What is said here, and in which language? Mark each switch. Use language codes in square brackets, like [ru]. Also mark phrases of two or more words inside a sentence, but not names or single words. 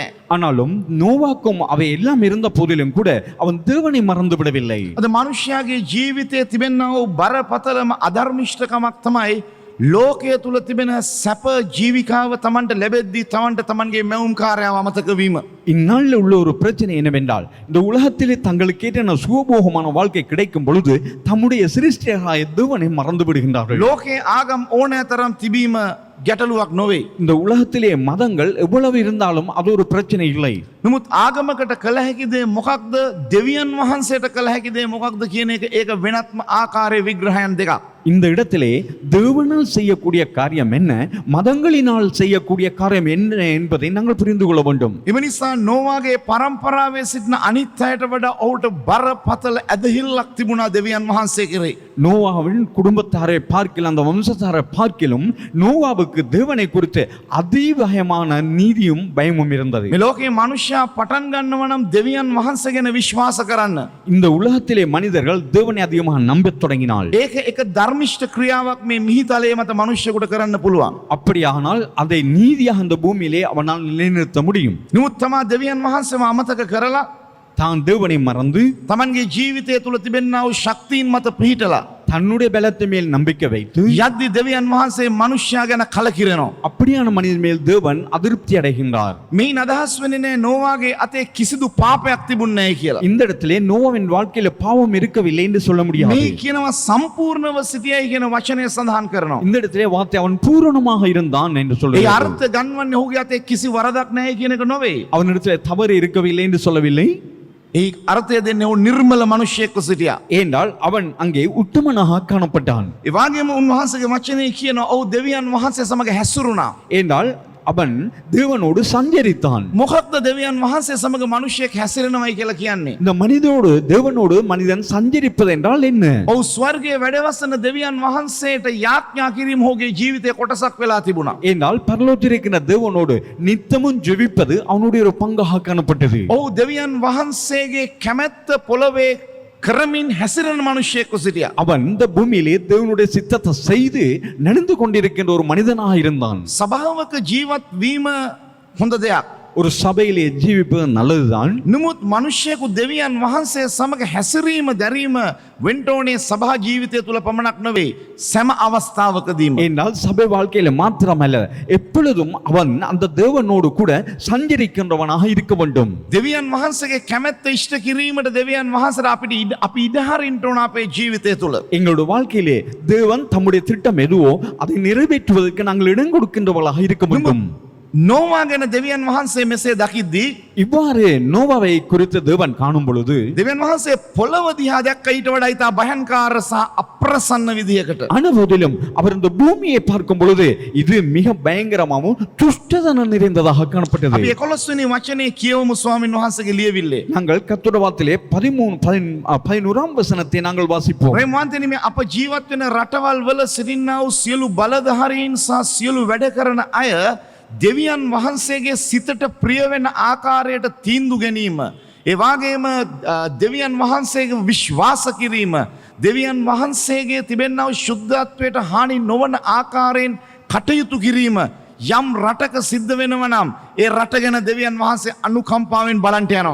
[ta] ஆனாலும் நோவாக்கும் அவை எல்லாம் இருந்த போதிலும் கூட அவன் தேவனை மறந்து விடவில்லை. [si] අද මනුෂ්‍යයාගේ ජීවිතයේ තිබෙනා වූ බරපතලම අධර්මිෂ්ඨකමක් තමයි ලෝකය තුල තිබෙන සැප ජීවිකාව තමන්ට ලැබෙද්දී තමන්ට තමන්ගේ මැවුම්කාරයව අමතක වීම. [ta] இந்நாளில் உள்ள ஒரு பிரச்சனை என்னவென்றால் இந்த உலகத்திலே தங்களுக்கு கேட்ட சுகபோகமான வாழ்க்கை கிடைக்கும் பொழுது தம்முடைய சிருஷ்டியாகிய தேவனை மறந்து விடுகின்றார்கள். [si] ලෝකේ ආගම් ඕනෑ තරම් තිබීම ගැටලුවක් නොවේ. [ta] இந்த உலகத்திலே மதங்கள் எவ்வளவு இருந்தாலும் அது ஒரு பிரச்சனை இல்லை. [si] නමුත් ආගමකට කළ හැකි දේ මොකක්ද? දෙවියන් වහන්සේට කළ හැකි දේ මොකක්ද කියන එක ඒක වෙනත්ම ආකාරයේ විග්‍රහයන් දෙකක්. [ta] இந்த இடத்திலே தேவனால் செய்யக்கூடிய காரியம் என்ன, மதங்களினால் செய்யக்கூடிய காரியம் என்ன என்பதை நாங்கள் புரிந்து கொள்ள வேண்டும். [si] එම නිසා නෝවාගේ පරම්පරාවේ සිටින අනිත් අයට වඩා ඔහුට බරපතල ඇදහිල්ලක් තිබුණා දෙවියන් වහන්සේ කෙරේ. [ta] நோவாவின் குடும்பத்தாரை பார்க்கலாம், அந்த வம்சத்தாரை பார்க்கலாம், நோவாவுக்கு தேவனை குறித்து அதிபயமான நீதியும் பயமும் இருந்தது. [si] මේ ලෝකේ මනුෂ්‍යයා පටන් ගන්නව නම් දෙවියන් වහන්සේ ගැන විශ්වාස කරන්න. [ta] இந்த உலகத்திலே மனிதர்கள் தேவனை அதிகமாக நம்பத் தொடங்கினால் [si] ඒක එක ධර්මිෂ්ඨ ක්‍රියාවක් මේ මිහිතලයේ මත මනුෂ්‍යයෙකුට කරන්න පුළුවන්. [ta] அப்படியானால் அதை நீதியாக அந்த பூமியிலே அவனால் நிலைநிறுத்த முடியும். [si] නමුත් තමා දෙවියන් වහන්සේව අමතක කරලා [ta] தான் தேவனை மறந்து [si] තමන්ගේ ජීවිතය තුල තිබෙනා වූ ශක්තියින් මත පිහිටලා [ta] தன்னுடைய பலத்தை மேல் நம்பிக்கை வைத்து [si] යද්දි දෙවියන් වහන්සේ මනුෂ්‍යයා ගැන කලකිරෙනවා. [ta] அப்படியான மனிதன் மேல் தேவன் அதிருப்தி அடைகின்றார். [si] මේ අදහස් වෙන්නේ නෑ නෝවාගේ අතේ කිසිදු පාපයක් තිබුණ නැහැ කියලා. [ta] இந்த இடத்திலே நோவாவின் வாழ்க்கையில பாவம் இருக்கவில்லை என்று சொல்ல முடியாது. [si] මේ කියනවා සම්පූර්ණව සිටියයි කියන වචනය සඳහන් කරනවා. [ta] இந்த இடத்திலே வார்த்தை அவன் பூரணமாக இருந்தான் என்று [si] ඒ [ta] சொல்லுகிறார். [si] අර්ථ ගන්නවන්නේ ඔහුගේ අතේ කිසි වරදක් නැහැ කියන එක නොවේ. [ta] அவனிடத்திலே தவறு இருக்கவில்லை என்று சொல்லவில்லை. [si] ඒ අර්ථය දෙන්නේ ඔහු නිර්මල මනුෂ්‍යයෙක්ව සිටියා. [ta] ஏனென்றால் அவன் அங்கே உத்தமனாக காணப்பட்டான். [si] ඒ වගේම උන්වහන්සේගේ වචනේ කියනවා ඔහු දෙවියන් වහන්සේ සමග හැසුරුණා. [ta] ஏனென்றால் அவன் தேவனோடு சஞ்சரித்தான். [si] මොකක්ද දෙවියන් වහන්සේ සමග මනුෂ්‍යයෙක් හැසිරෙනවයි කියලා කියන්නේ? [ta] இந்த தேவனோடு மனிதன் சஞ்சரிப்பது என்றால் என்ன? [si] ඔව් ස්වර්ගයේ වැඩවසන දෙවියන් වහන්සේට යාඥා කිරීම ඔහුගේ ජීවිතයේ කොටසක් වෙලා තිබුණා. [ta] என்றால் பரலோகத்தில் இருக்கிற தேவனோடு நித்தமும் ஜெபிப்பது அவனுடைய ஒரு பங்காக காணப்பட்டது. [si] ඔව් දෙවියන් වහන්සේගේ කැමැත්ත පොළවේ කරමින් හැසිරෙන මනුෂ්‍යයෙක් සිටියා. [ta] அவன் இந்த பூமியிலே தேவனுடைய சித்தத்தை செய்து நடந்து கொண்டிருக்கின்ற ஒரு மனிதனாக இருந்தான். [si] සභාවක ජීවත් වීම හොඳ දෙයක්. [ta] ஒரு சபையிலே ஜீவிப்பது நல்லதுதான். [si] නමුත් මනුෂ්‍යයෙකු දෙවියන් වහන්සේ සමග හැසිරීම දැරීම වෙන්න ඕනේ සභා ජීවිතය තුල පමණක් නෙවෙයි සෑම අවස්ථාවකදීම. [ta] என்றால் சபை வாழ்க்கையில மாத்திரமல்ல, எப்பொழுதும் அவன் அந்த தேவனோடு கூட சஞ்சரிக்கின்றவனாக இருக்க வேண்டும். [si] දෙවියන් වහන්සේගේ කැමැත්ත ඉෂ්ට කිරීමට දෙවියන් වහන්සේට අපි ඉඩ හරින්න ඕන අපේ ජීවිතය තුල. [ta] எங்களுடைய வாழ்க்கையிலே தேவன் தம்முடைய திட்டம் எதுவோ அதை நிறைவேற்றுவதற்கு நாங்கள் இடம் கொடுக்கின்றவர்களாக இருக்க வேண்டும். [si] නෝවා ගැන දෙවියන් වහන්සේ මෙසේ දකිද්දී [ta] இவ்வாறு நோவாவை குறித்து தேவன் காணும் பொழுது [si] දෙවියන් වහන්සේ පොළව දිහා දැක්ක ඊට වඩා ඉතා භයංකාර සහ අප්‍රසන්න විදියකට. [ta] ஆனபோதிலும் அவர் இந்த பூமியை பார்க்கும் பொழுது இது மிக பயங்கரமாகவும் துஷ்டதனம் நிறைந்ததாக காணப்பட்டது. [si] අපි 11 වෙනි වචනේ කියවමු ස්වාමීන් වහන්සේගේ ලියවිල්ලේ. [ta] நாங்கள் கர்த்தருடைய வார்த்தையிலே 11ஆம் வசனத்தை நாங்கள் வாசிப்போம். [si] ප්‍රේමවන්තනි මේ අප ජීවත් වෙන රටවල් වල සිටිනා වූ සියලු බලධාරීන් සහ සියලු වැඩ කරන අය දෙවියන් වහන්සේගේ සිතට ප්‍රිය වෙන ආකාරයට තීන්දුව ගැනීම, ඒ වගේම දෙවියන් වහන්සේගේ විශ්වාස කිරීම, දෙවියන් වහන්සේගේ තිබෙනා වූ ශුද්ධත්වයට හානි නොවන ආකාරයෙන් කටයුතු කිරීම යම් රටක සිද්ධ වෙනවා නම් ඒ රට ගැන දෙවියන් වහන්සේ අනුකම්පාවෙන් බලන්ට යනවා.